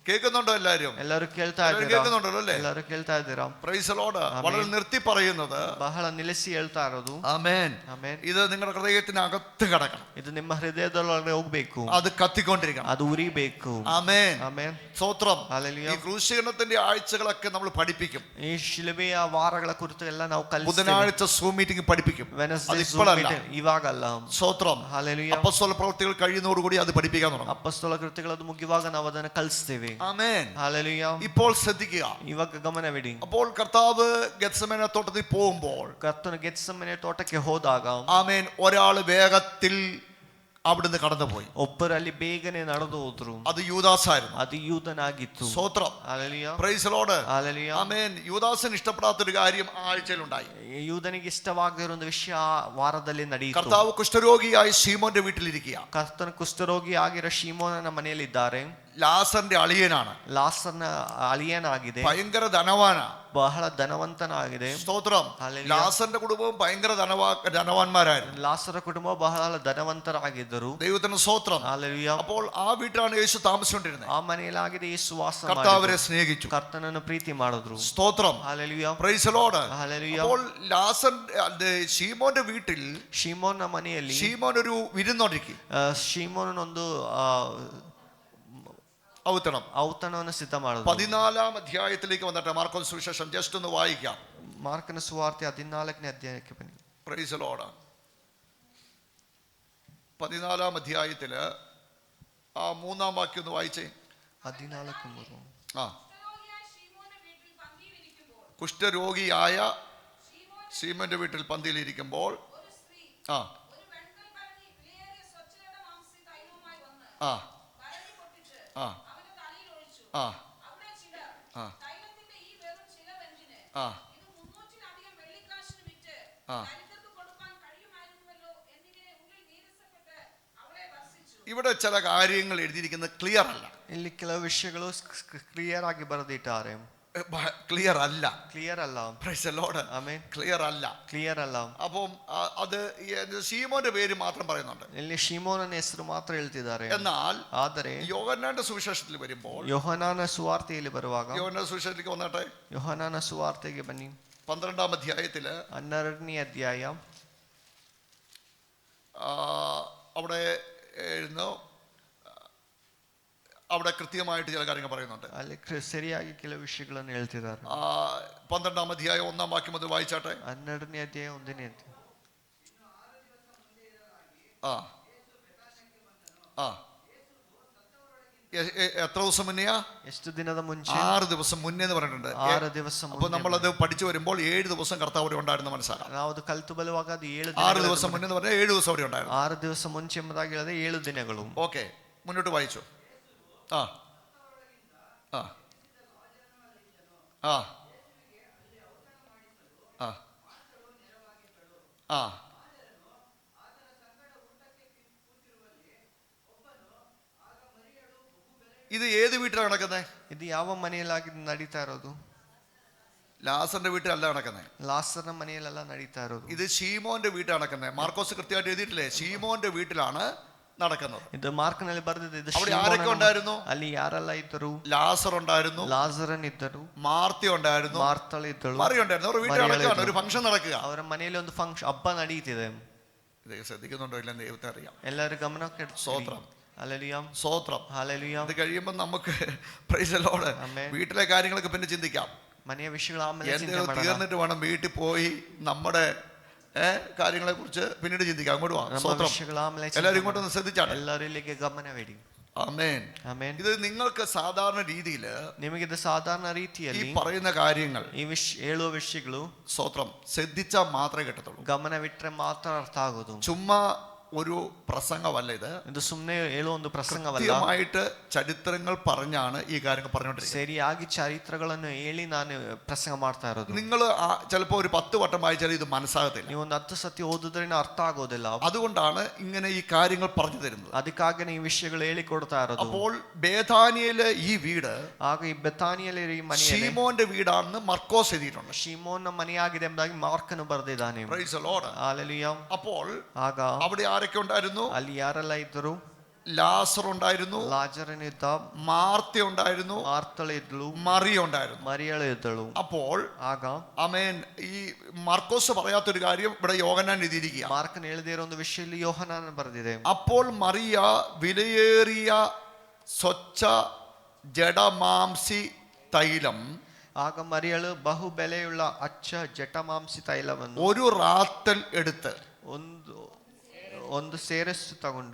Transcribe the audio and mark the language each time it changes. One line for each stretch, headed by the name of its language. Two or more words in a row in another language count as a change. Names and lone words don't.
Malayalam: കേൾക്കുന്നുണ്ടോ എല്ലാരും?
Kannada: ಎಲ್ಲರೂ ಕೇಳ್ತಾ ಇದ್ದೀರಾ?
Malayalam: കേൾക്കുന്നുണ്ടല്ലോ അല്ലേ?
Kannada: ಎಲ್ಲರೂ ಕೇಳ್ತಾ ಇದ್ದೀರಾ?
English: Praise the Lord.
Malayalam: വളരെ നിർത്തി പറയുന്നത്,
Kannada: ಬಹಳ ನಿಲ್ಲಿಸಿ ಹೇಳ್ತಾ ಇರೋದು,
Malayalam: ആമേൻ,
Kannada: ಆಮೆನ್,
Malayalam: ഇത് നിങ്ങളുടെ ഹൃദയത്തിനകത്ത് കിടക്കണം.
Kannada: ಇದು ನಿಮ್ಮ ಹೃದಯದೊಳಗೆ ಹೋಗ್ಬೇಕು,
Malayalam: അത് കത്തിക്കൊണ്ടിരിക്കണം.
Kannada: ಅದು ಉರಿಬೇಕು.
Malayalam: ആമേൻ,
Kannada: ಆಮೆನ್,
Malayalam: സ്തോത്രം. ഹല്ലേലൂയ. ഈ ക്രൂശീകരണത്തിന്റെ ആഴ്ചകളൊക്കെ നമ്മൾ പഠിപ്പിക്കും.
Kannada: ಈ ಶಿಲುಬೆಯ ವಾರಗಳ ಕುರಿತು ಎಲ್ಲ ನಾವು ಕಲಿಸ್ತೇವೆ.
Malayalam: ബുധനാഴ്ച സൂം മീറ്റിംഗ് പഠിപ്പിക്കും.
Kannada: ವೆನಸ್ಡೇ
Malayalam: അതിപ്പോഴല്ല.
Kannada: ಇವಾಗಲ್ಲ.
Malayalam: സ്തോത്രം. ഹല്ലേലൂയ. അപ്പോസ്തല പ്രവൃത്തികൾ കഴിയുന്നതോടുകൂടി അത് പഠിപ്പിക്കാൻ തുടങ്ങും.
Kannada: ಅಪೊಸ್ತಲ ಕೃತ್ಯಗಳದು ಮುಗಿಯುವಾಗ ನಾವು ಅದನ್ನು ಕಲಿಸ್ತೇವೆ.
Malayalam: ആമേൻ. ഹല്ലേലൂയ. ഇപ്പോൾ ശ്രദ്ധിക്കുക.
Kannada: ಇವಾಗ ಗಮನವಿಡಿ.
Malayalam: അപ്പോൾ കർത്താവ് ഗെത്സമനെ തോട്ടത്തിൽ പോകുമ്പോൾ,
Kannada: ಕರ್ತನು ಗೆತ್ಸೆಮನೆ ತೋಟಕ್ಕೆ ಹೋದಾಗ,
Malayalam: ആമേൻ, ഒരാൾ വേഗത്തിൽ അവിടുന്ന് കടന്നുപോയി.
Kannada: ಒಬ್ಬರಲ್ಲಿ ಬೇಗನೆ ನಡೆದು ಹೋದ್ರು.
Malayalam: അത് യൂദാസായിരുന്നു.
Kannada: ಅದು ಯೂದನಾಗಿತ್ತು.
Malayalam: സ്തോത്രം. ഹല്ലേലൂയ.
English: Praise the Lord.
Malayalam: ഹല്ലേലൂയ. ആമേൻ. യൂദാസിന് ഇഷ്ടപ്പെടാത്തൊരു കാര്യം ആ ആഴ്ചയിലുണ്ടായി.
Kannada: ಯೂದನಿಗೆ ಇಷ್ಟವಾಗಿರೋ ಒಂದು ವಿಷಯ ಆ ವಾರದಲ್ಲಿ ನಡೆಯಿತು.
Malayalam: കർത്താവ് കുഷ്ഠരോഗിയായി ശീമോന്റെ വീട്ടിലിരിക്കുക.
Kannada: ಕರ್ತನು ಕುಷ್ಠರೋಗಿ ಆಗಿರೋ ಶೀಮೋನನ ಮನೆಯಲ್ಲಿದ್ದಾರೆ.
Malayalam: ലാസറിന്റെ അളിയനാണ്.
Kannada: ಲಾಸರ್ನ ಅಳಿಯನಾಗಿದೆ.
Malayalam: ഭയങ്കര ധനവാനാ.
Kannada: ಬಹಳ ಧನವಂತನಾಗಿದೆ.
Malayalam: സ്തോത്രം. ഹല്ലേലൂയ. ലാസറിന്റെ കുടുംബവും ഭയങ്കര ധനവാന്മാരായിരുന്നു.
Kannada: ಲಾಸರ ಕುಟುಂಬ ಬಹಳ ಧನವಂತರಾಗಿದ್ದರು.
Malayalam: ദൈവത്തിന് സ്തോത്രം.
Kannada: ಹಲ್ಲೆಲೂಯ.
Malayalam: അപ്പോൾ ആ വീട്ടിലാണ് യേശു താമസിച്ചുകൊണ്ടിരുന്നത്.
Kannada: ಆ ಮನೆಯಲ್ಲಾಗಿದೆ ಯೇಸು ವಾಸ
Malayalam: കർത്താവരെ
Kannada: ಮಾಡಿದ್ರು.
Malayalam: സ്നേഹിച്ചു.
Kannada: ಕರ್ತನನ್ನು ಪ್ರೀತಿ ಮಾಡಿದ್ರು.
Malayalam: സ്തോത്രം.
Kannada: ಹಲ್ಲೆಲೂಯ.
English: Praise the Lord.
Malayalam: ഹല്ലേലൂയ. അപ്പോൾ ശീമോന്റെ വീട്ടിൽ
Kannada: ಶೀಮೋನ ಮನೆಯಲ್ಲಿ
Malayalam: ശീമോൻ ഒരു വിരുന്നൊരുക്കി.
Kannada: ಶೀಮೋನನೊಂದು
Malayalam: ഔത്തണം.
Kannada: ಔತಣವನ್ನು ಸಿದ್ಧ ಮಾಡಿದ್ರು.
Malayalam: 14 അധ്യായത്തിലേക്ക് വന്നിട്ട് മാർക്കോസ് സുവിശേഷം ജസ്റ്റ് ഒന്ന് വായിക്കാം.
Kannada: ಮಾರ್ಕನ ಸುವಾರ್ತೆ 14ನೇ ಅಧ್ಯಾಯಕ್ಕೆ ಬನ್ನಿ.
English: Praise the Lord.
Malayalam: 14 അധ്യായത്തില് ആ 3-ാം വാക്യം ഒന്ന് വായിച്ചേ. 14:3. ആ, കുഷ്ഠരോഗിയായ ശീമോന്റെ വീട്ടിൽ പന്തിയിലിരിക്കുമ്പോൾ ആ ആ ആ ആ ആ ആ ആ. ഇവിടെ ചില കാര്യങ്ങൾ എഴുതിയിരിക്കുന്നത് ക്ലിയർ അല്ല.
Kannada: ಇಲ್ಲಿ ಕೆಲವು ವಿಷಯಗಳು ಕ್ಲಿಯರ್ ಆಗಿ ಬರೆದಿದ್ದಾರೆ.
Malayalam: ക്ലിയർ അല്ല.
Kannada: ಕ್ಲಿಯರ್ ಅಲ್ಲ.
English: Praise the Lord.
Kannada: ಆಮೆನ್.
Malayalam: ക്ലിയർ അല്ല.
Kannada: ಕ್ಲಿಯರ್ ಅಲ್ಲ.
Malayalam: അപ്പം അത് ശീമോന്റെ പേര് മാത്രം പറയുന്നുണ്ട്.
Kannada: ಇಲ್ಲಿ ಶೀಮೋನನ ಹೆಸರು ಮಾತ್ರ ಹೇಳ್ತಿದ್ದಾರೆ.
Malayalam: എന്നാൽ
Kannada: ಆದರೆ
Malayalam: യോഹന്നാന്റെ സുവിശേഷത്തിൽ വരുമ്പോൾ,
Kannada: ಯೋಹಾನನ ಸುವಾರ್ತೆಯಲ್ಲಿ ಬರುವಾಗ,
Malayalam: യോഹന്നാന്റെ സുവിശേഷത്തിലേക്ക് വന്നട്ടെ.
Kannada: ಯೋಹಾನನ ಸುವಾರ್ತೆಗೆ ಬನ್ನಿ.
Malayalam: 12-ാം അധ്യായത്തില്
Kannada: 12ನೇ ಅಧ್ಯಾಯ.
Malayalam: അവിടെ എഴുന്നു, അവിടെ കൃത്യമായിട്ട് ചില കാര്യങ്ങൾ പറയുന്നുണ്ട്.
Kannada: ಅಲ್ಲಿ ಸರಿಯಾಗಿ ಕೆಲವು ವಿಷಯಗಳನ್ನು ಹೇಳ್ತಿದ್ದಾರೆ.
Malayalam: 12-ാം അധ്യായം 1-ാം വാക്യം അത് വായിച്ചാട്ടെ.
Kannada: 12ನೇ ಅಧ್ಯಾಯ 1ನೇ ಅಧ್ಯಾಯ.
Malayalam: ആ ആ എത്ര ദിവസം മുന്നെയാ?
Kannada: ಎಷ್ಟು ದಿನದ ಮುಂಚೆ?
Malayalam: 6 ദിവസം മുന്നേ എന്ന് പറഞ്ഞിട്ടുണ്ട്.
Kannada: 6 ದಿವಸ
Malayalam: അപ്പൊ നമ്മളത് പഠിച്ചു വരുമ്പോൾ 7 ദിവസം കർത്താവ് അവിടെ ഉണ്ടായിരുന്നു മനസ്സിലാക്കാം.
Kannada: ನಾವು ಅದು ಕಲಿತು ಬರುವಾಗ ಅದು 7
Malayalam: 6 ദിവസം മുന്നേ എന്ന് പറഞ്ഞാൽ 7 ദിവസം അവിടെ ഉണ്ടായിരുന്നു.
Kannada: 6 ದಿವಸ ಮುಂಚೆ ಎಂಬುದಾಗಿ ಹೇಳಿದ್ರೆ 7 ದಿನಗಳು.
Malayalam: ഓക്കെ, മുന്നോട്ട് വായിച്ചു. ആ ആ ആ ആ ആ ഇത് ഏത് വീട്ടിലാണ് നടക്കുന്നത്?
Kannada: ಇದು ಯಾವ ಮನೆಯಲ್ಲಾಗಿ ನಡೀತಾ ಇರೋದು?
Malayalam: ലാസറിന്റെ വീട്ടിലല്ല നടക്കുന്നത്.
Kannada: ಲಾಸರ್ನ ಮನೆಯಲ್ಲೆಲ್ಲ ನಡೀತಾ ಇರೋದು.
Malayalam: ഇത് ശീമോന്റെ വീട്ടിലാണ് നടക്കുന്നത്. മാർക്കോസ് കൃത്യമായിട്ട് എഴുതിയിട്ടില്ലേ? ശീമോന്റെ വീട്ടിലാണ് നടക്കുന്നത്.
Kannada: ಇದು ಮಾರ್ಕನಲ್ಲಿ ಬರೆದಿದೆ. ಇದು
Malayalam: അവിടെ ആരൊക്കെ ഉണ്ടായിരുന്നു?
Kannada: ಅಲ್ಲಿ ಯಾರೆಲ್ಲ ಇದ್ದರು?
Malayalam: ലാസർ ഉണ്ടായിരുന്നു,
Kannada: ಲಾಸರನ್ ಇದ್ದರು,
Malayalam: മാർത്തി ഉണ്ടായിരുന്നു,
Kannada: ಮಾರ್ತಳ ಇದ್ದಳು,
Malayalam: മറിയ ഉണ്ടായിരുന്നു. അവർ വീട്ടിൽ നടക്കുകയാണ്, ഒരു ഫംഗ്ഷൻ നടക്കുക.
Kannada: ಅವರ ಮನೆಯಲ್ಲಿ ಒಂದು ಫಂಕ್ಷನ್ ಹಬ್ಬ ನಡೀತಿದೆ.
Malayalam: ഇത് ശ്രദ്ധിക്കുന്നുണ്ടോ ഇല്ലെന്ന് ദൈവത്തെ അറിയാം.
Kannada: ಎಲ್ಲರೂ ಗಮನಕ್ಕೆ
Malayalam: സ്തോത്രം. ഹല്ലേലൂയ. സ്തോത്രം. ഹല്ലേലൂയ. ഇത് കഴിയുമ്പോൾ നമുക്ക്
English: Praise the Lord
Malayalam: വീട്ടിലെ കാര്യങ്ങളൊക്കെ പിന്നെ ചിന്തിക്കാം.
Kannada: മನೆಯ ವಿಷಯಗಳು ಆಮೇಲೆ ಚಿಂತೆ
Malayalam: എന്തെങ്കിലും
Kannada: ಮಾಡೋಣ.
Malayalam: തീർന്നിട്ട് വേണം വീട്ടിൽ പോയി നമ്മുടെ കാര്യങ്ങളെ കുറിച്ച് പിന്നീട് ചിന്തിക്കാം. അങ്ങോട്ട് വാ. സ്തോത്രം. എല്ലാവരും ഇങ്ങോട്ടൊന്ന് ശ്രദ്ധിച്ചാണ്.
Kannada: ಎಲ್ಲರೂ ಇಲ್ಲಿಗೆ ಗಮನವಿಡಿ.
Malayalam: ആമേൻ.
Kannada: ಆಮೆನ್.
Malayalam: ഇത് നിങ്ങൾക്ക് സാധാരണ രീതിയിൽ
Kannada: ನಿಮಗಿದು ಸಾಧಾರಣ
Malayalam: ഈ
Kannada: ರೀತಿಯಲ್ಲಿ
Malayalam: പറയുന്ന കാര്യങ്ങൾ
Kannada: ಈ ಹೇಳುವ ವಿಷಯಗಳು
Malayalam: സ്തോത്രം ശ്രദ്ധിച്ചാൽ മാത്രമേ കിട്ടത്തുള്ളൂ.
Kannada: ಗಮನವಿಟ್ಟರೆ ಮಾತ್ರ ಅರ್ಥ ಆಗೋದು.
Malayalam: ചുമ്മാ ഒരു പ്രസംഗമല്ല ഇത്.
Kannada: ಇದು ಸುಮ್ಮನೆ ಹೇಳುವ ಒಂದು ಪ್ರಸಂಗವಲ್ಲ.
Malayalam: കൃത്യമായിട്ട് ചരിത്രങ്ങൾ പറഞ്ഞാണ് ഈ കാര്യങ്ങൾ പറഞ്ഞുകൊണ്ടിരിക്കുന്നത്.
Kannada: ಸರಿಯಾಗಿ ಚರಿತ್ರಗಳನ್ನು ಹೇಳಿ ನಾನು ಪ್ರಸಂಗ ಮಾಡ್ತಾ ಇರೋದು.
Malayalam: നിങ്ങൾ ചിലപ്പോൾ ഒരു 10 വട്ടം വായിച്ചാൽ ഇത് മനസ്സാകത്തില്ല.
Kannada: ನೀವು ಒಂದು 10 ಸತಿ ಓದಿದ್ರೆ ಅರ್ಥ ಆಗೋದಿಲ್ಲ.
Malayalam: അതുകൊണ്ടാണ് ഇങ്ങനെ ഈ കാര്യങ്ങൾ പറഞ്ഞു തരുന്നത്.
Kannada: ಅದಕ್ಕಾಗಿ ಈ ವಿಷಯಗಳು ಹೇಳಿ ಕೊಡ್ತಾ ಇರೋದು.
Malayalam: അപ്പോൾ ബേഥാനിയയിലെ ഈ വീട്
Kannada: ಆಗ ಈ ಬೆತಾನಿಯಲ್ಲಿ ಈ ಮನೆ
Malayalam: ശീമോന്റെ വീടാണെന്ന് മർക്കോസ് എഴുതിയിട്ടുണ്ട്.
Kannada: ಶೀಮೋನ ಮನೆಯಾಗಿದೆ ಎಂಬುದಾಗಿ ಮಾರ್ಕನು ಬರೆದಿದ್ದಾನೆ.
English: Praise the Lord.
Malayalam: ഹല്ലേലൂയ. അപ്പോൾ
Kannada: ಆಗ
Malayalam: അവിടെ ആരൊക്കെ ഉണ്ടായിരുന്നു?
Kannada: ಅಲ್ಲಿ ಯಾರೆಲ್ಲ ಇದ್ದರು?
Malayalam: ലാസർ ഉണ്ടായിരുന്നു,
Kannada: ಲಾಜರನಿದ್ದ,
Malayalam: മാർത്ത ഉണ്ടായിരുന്നു,
Kannada: ಮಾರ್ತಳಿದ್ಳು,
Malayalam: മറിയ ഉണ്ടായിരുന്നു.
Kannada: ಮರಿಯಳು ಇದ್ದಳು.
Malayalam: അപ്പോൾ
Kannada: ಆಗ
Malayalam: ആമേൻ ഈ മാർക്കോസ് പറയാത്തൊരു കാര്യം ഇവിടെ യോഹന്നാൻ എഴുതിയിരിക്കുക.
Kannada: ಮಾರ್ಕನ್ ಹೇಳದೇ ಇರೋ ಒಂದು ವಿಷಯ ಇಲ್ಲಿ ಯೋಹನಾನ ಬರೆದಿದೆ.
Malayalam: അപ്പോൾ മറിയ വിലയേറിയ സ്വച്ഛ ജഡമാംസി തൈലം,
Kannada: ಆಗ ಮರಿಯಳು ಬಹು ಬೆಲೆಯುಳ್ಳ ಅಚ್ಚ ಜಟಮಾಂಸಿ ತೈಲವನ್ನು
Malayalam: ഒരു റാത്തൽ എടുത്ത്
Kannada: ಒಂದು ಸೇರಸ್ಸು ತಗೊಂಡು